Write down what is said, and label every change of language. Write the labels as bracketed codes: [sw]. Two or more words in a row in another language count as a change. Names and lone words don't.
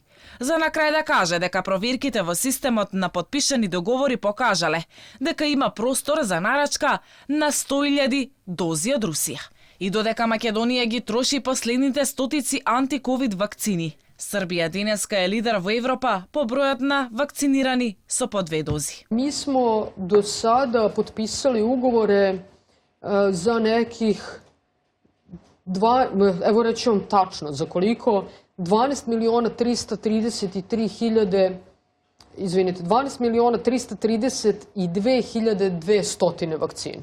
[mk] За на крај да каже дека проверките во системот на потпишани договори покажале дека има простор за нарачка на 100.000 дози од Русија. И додека Македонија ги троши последните стотици антиковид вакцини, Србија денеска е лидер во Европа по бројот на вакцинирани со по 2 дози. [sr] Mi smo do sada potpisali ugovore za nekih, evo reći vam tačno za koliko, 12.332.200 vakcina.